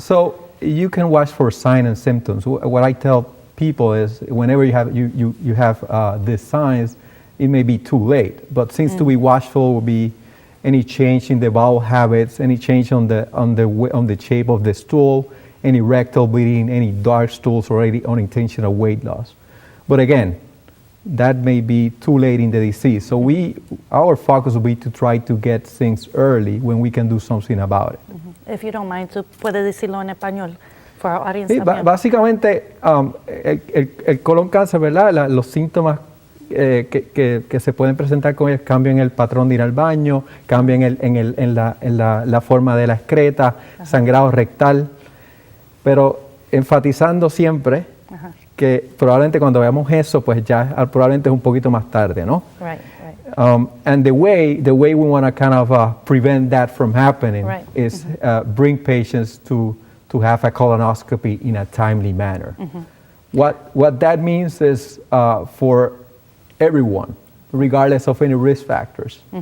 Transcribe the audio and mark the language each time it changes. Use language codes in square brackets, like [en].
[en] So you can watch for signs and symptoms. What I tell people is whenever you have these signs, it may be too late, but things to be watchful will be any change in the bowel habits, any change on the shape of the stool, any rectal bleeding, any dark stools, or any unintentional weight loss. But again, that may be too late in the disease. So our focus will be to try to get things early when we can do something about it. If you don't mind, [es] ¿tú puedes decirlo en español [en] for our audience? [es] Sí, básicamente, el colon cáncer, ¿verdad? Los síntomas que se pueden presentar con ellos, cambio en el patrón de ir al baño, cambio en la forma de la excreta, sangrado rectal, pero enfatizando siempre que probablemente cuando veamos eso, pues ya probablemente es un poquito más tarde, ¿no? [en] Right, right. And the way we want to kind of prevent that from happening is bring patients to have a colonoscopy in a timely manner. What that means is for everyone, regardless of any risk factors.